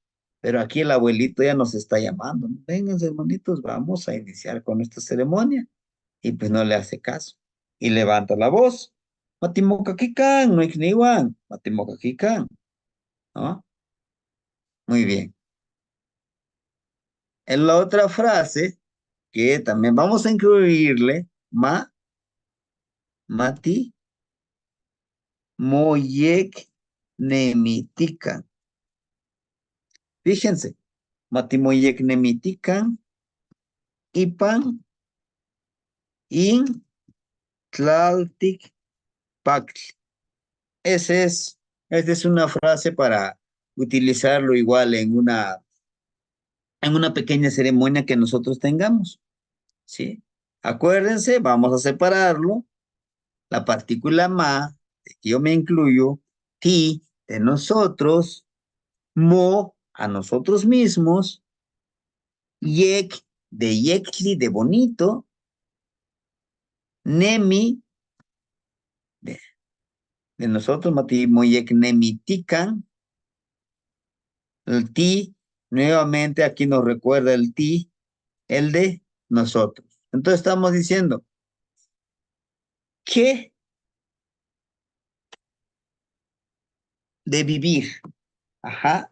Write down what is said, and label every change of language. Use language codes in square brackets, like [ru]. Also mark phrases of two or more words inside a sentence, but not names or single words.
[es] Pero aquí el abuelito ya nos está llamando, ¿no? Vengan, hermanitos, vamos a iniciar con esta ceremonia. Y pues no le hace caso. Y levanta la voz. [nah] Matimocaquican, no ikniwan. [es] Matimocaquican, ¿no? Muy bien. En la otra frase, que también vamos a incluirle, [nah] mati, moyek, nemitican. Fíjense, mati, moyek, nemitican, ipan, in, tlaltic, pactli. [es] Esa es una frase para utilizarlo igual en una pequeña ceremonia que nosotros tengamos, ¿sí? Acuérdense, vamos a separarlo. La partícula ma, de que yo me incluyo, ti, de nosotros, mo, a nosotros mismos, yek, de yekli, de bonito, nemi, de, de nosotros, [nah] mati, moyek, nemitikan, [es] el ti, nuevamente aquí nos recuerda el ti, el de nosotros. Entonces estamos diciendo que de vivir. Ajá.